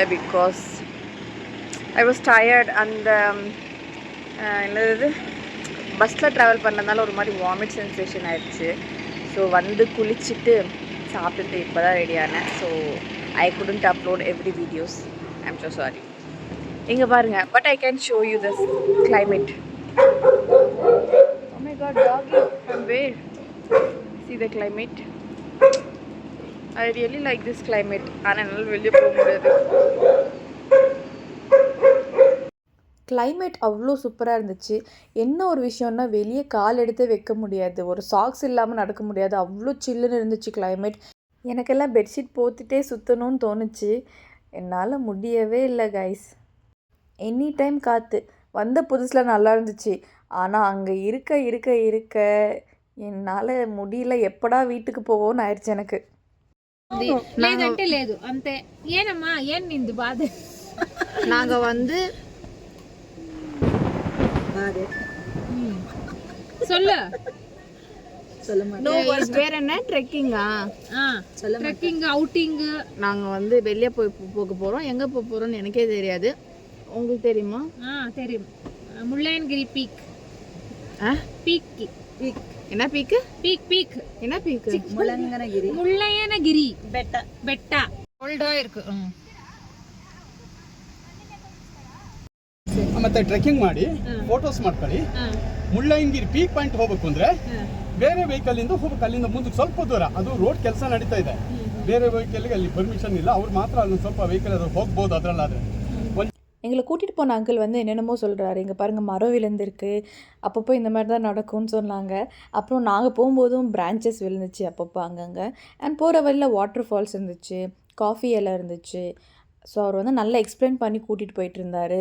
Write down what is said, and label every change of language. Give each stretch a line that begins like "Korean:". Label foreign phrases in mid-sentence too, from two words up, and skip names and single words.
English: because I was tired.
Tamil: அந்த என்னது பஸ்ஸில் ட்ராவல் பண்ணதுனால ஒரு மாதிரி
English: vomit sensation
Tamil: ஆயிடுச்சு. ஸோ வந்து குளிச்சுட்டு சாப்பிட்டுட்டு இப்போ தான் ரெடியானேன்.
English: so I couldn't upload every videos. I am so sorry.
Tamil: இங்கே பாருங்கள்,
English: but I can show you this climate. Oh my god, doggy from where? See the climate. I really like this climate.
Tamil: ஆனால் என்னால் வெளியே போக முடியாது. கிளைமேட் அவ்வளோ சூப்பராக இருந்துச்சு. என்ன ஒரு விஷயம்னா, வெளியே கால் எடுத்து வைக்க முடியாது, ஒரு சாக்ஸ் இல்லாமல் நடக்க முடியாது, அவ்வளோ சில்லுன்னு இருந்துச்சு கிளைமேட். எனக்கெல்லாம் பெட்ஷீட் போத்துட்டே சுற்றணும்னு தோணுச்சு. என்னால் முடியவே இல்லை கைஸ்.
English: any time
Tamil: காற்று. வந்த புதுசில் நல்லா இருந்துச்சு. ஆனால் அங்கே இருக்க என்னால் முடியல. எப்படா வீட்டுக்கு போவோன்னு ஆயிடுச்சு எனக்கு.
Telugu: లేదంటే లేదు అంతే. ఏనమ్మా ఏం నింది బాధ?
Tamil: நாங்கள் வந்து சொல்லு வேற என்ன ட்ரெக்கிங்கா?
English: trekking outing.
Tamil: நாங்கள் வந்து வெளியே போக போகிறோம். எங்கே போக போகிறோம்னு எனக்கே தெரியாது. உங்களுக்கு தெரியுமா? தெரியும். முள்ளையன்கிரி பீக். பீக் பீக் என்ன பீக்கு? பீக் பீக் என்ன பீக்கு?
Kannada: முள்ளையனகிரி ಬೆಟ್ಟ ಓಲ್ಡಾ ಇருக்கு. ಮತ್ತೆ ಟ್ರೆಕ್ಕಿಂಗ್ ಮಾಡಿ ಫೋಟೋಸ್ ಮಾಡ್ಕೊಳ್ಳಿ. ಮುಳ್ಳಯ್ಯನಗಿರಿ ಪೀಕ್ ಪಾಯಿಂಟ್ ಹೋಗಬೇಕು ಅಂದ್ರೆ ಬೇರೆ ವೆಹಿಕಲ್ ಇಂದ ಹೋಗಬೇಕು. ಅಲ್ಲಿಂದ ಮುಂದಕ್ಕೆ ಸ್ವಲ್ಪ ದೂರ, ಅದು ರೋಡ್ ಕೆಲಸ ನಡೀತಾ ಇದೆ. ಬೇರೆ ವೆಹಿಕಲ್ಗೆ ಅಲ್ಲಿ ಪರ್ಮಿಷನ್ ಇಲ್ಲ. ಅವ್ರು ಮಾತ್ರ ಅಲ್ಲಿ ಸ್ವಲ್ಪ ವೆಹಿಕಲ್ ಅದು ಹೋಗ್ಬೋದು. ಅದರಲ್ಲಾದ್ರೆ
Tamil: எங்களை கூட்டிகிட்டு போன அங்கிள் வந்து என்னென்னமோ சொல்கிறாரு. இங்கே பாருங்கள், மரம் விழுந்திருக்கு, அப்பப்போ இந்த மாதிரி தான் நடக்கும்னு சொன்னாங்க. அப்புறம் நாங்கள் போகும்போதும் பிரான்ச்சஸ் விழுந்துச்சு அப்பப்போ அங்கங்கே. அண்ட் போகிற வழியில்
English: water falls
Tamil: இருந்துச்சு, காஃபி இலை இருந்துச்சு. ஸோ அவர் வந்து நல்லா எக்ஸ்பிளைன் பண்ணி கூட்டிகிட்டு போயிட்டு இருந்தார்.